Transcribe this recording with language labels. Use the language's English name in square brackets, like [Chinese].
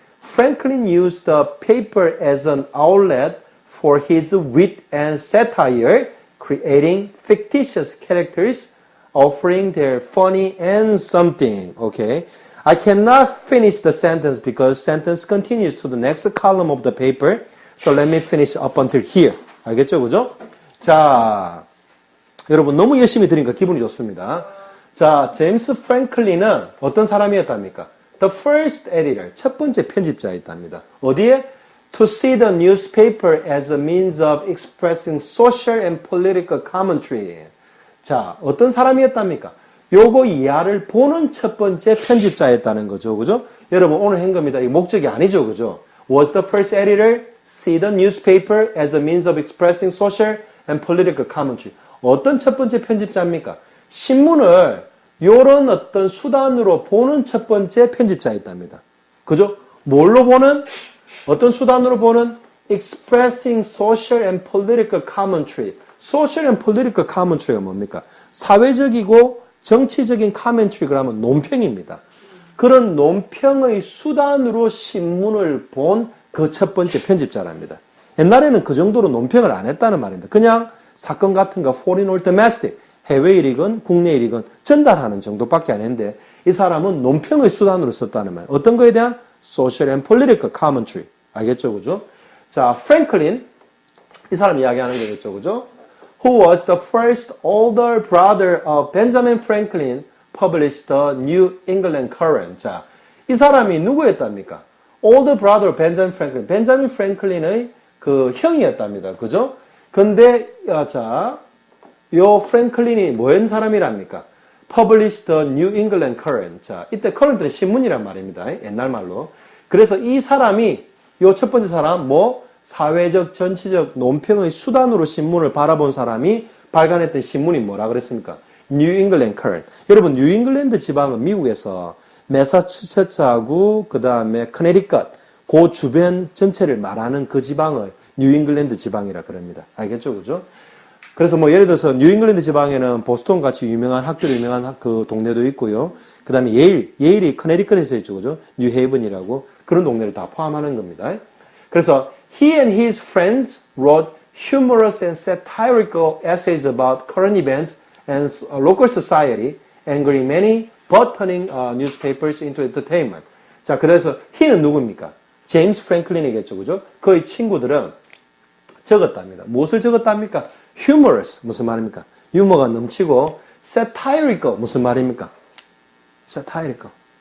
[English] Franklin used the paper as an outlet for his wit and satire, creating fictitious characters, offering their funny and something. Okay, I cannot finish the sentence because sentence continues to the next column of the paper. So let me finish up until here. [Korean] 알겠죠, 그죠? 자, 여러분 너무 열심히 들으니까 기분이 좋습니다. 자, 제임스 프랭클린은 어떤 사람이었답니까? [English] The first editor, [Korean] 첫 번째 편집자였답니다. 어디에? [English] To see the newspaper as a means of expressing social and political commentary. [Korean] 자, 어떤 사람이었답니까? 요거 이하를 보는 첫 번째 편집자였다는 거죠, 그죠? 여러분 오늘 한 겁니다. 이 목적이 아니죠, 그죠? [English] Was the first editor see the newspaper as a means of expressing social and political commentary. [Korean] 어떤 첫 번째 편집자입니까? 신문을 요런 어떤 수단으로 보는 첫 번째 편집자였답니다. 그죠? 뭘로 보는? 어떤 수단으로 보는? [English] Expressing social and political commentary. Social and political commentary가 [Korean] 뭡니까? 사회적이고 정치적인 commentary 그러면 논평입니다. 그런 논평의 수단으로 신문을 본 그 첫 번째 편집자랍니다. 옛날에는 그 정도로 논평을 안 했다는 말입니다. 그냥 사건 같은 거 [English] foreign or domestic, [Korean] 해외 일이건 국내 일이건 전달하는 정도밖에 안 했는데 이 사람은 논평의 수단으로 썼다는 말. 어떤 거에 대한 [English] social and political commentary. [Korean] 알겠죠, 그죠? 자, 프랭클린 이 사람 이야기하는 거겠죠, 그죠? [English] Who was the first older brother of Benjamin Franklin, published the New England Courant. [Korean] 자, 이 사람이 누구였답니까? [English] older brother Benjamin Franklin. [Korean] 벤자민 프랭클린의 그 형이었답니다. 그죠? 근데 자, 요 프랭클린이 뭐한 사람이랍니까? [English] published the New England Courant. [Korean] 자, 이때 current는 신문이란 말입니다. 옛날 말로. 그래서 이 사람이 요 첫 번째 사람 뭐 사회적 정치적 논평의 수단으로 신문을 바라본 사람이 발간했던 신문이 뭐라 그랬습니까? [English] New England Courant. [Korean] 여러분 뉴 잉글랜드 지방은 미국에서 매사추세츠하고 그 다음에 커네리컷 그 주변 전체를 말하는 그 지방을 뉴 잉글랜드 지방이라 그럽니다. 알겠죠, 그죠? 그래서 뭐 예를 들어서 뉴 잉글랜드 지방에는 보스턴 같이 유명한 학교로 유명한 그 동네도 있고요. 그 다음에 예일이 커네리컷에서 있죠, 그죠? 뉴헤이븐이라고 그런 동네를 다 포함하는 겁니다. 그래서 [English] he and his friends wrote humorous and satirical essays about current events and local society, angering many but turning newspapers into entertainment. [Korean] 자, 그래서 he는 누굽니까? 제임스 프랭클린이겠죠, 그죠? 그의 친구들은 적었답니다. 무엇을 적었답니까? humorous, 무슨 말입니까? 유머가 넘치고 satirical, 무슨 말입니까? satirical.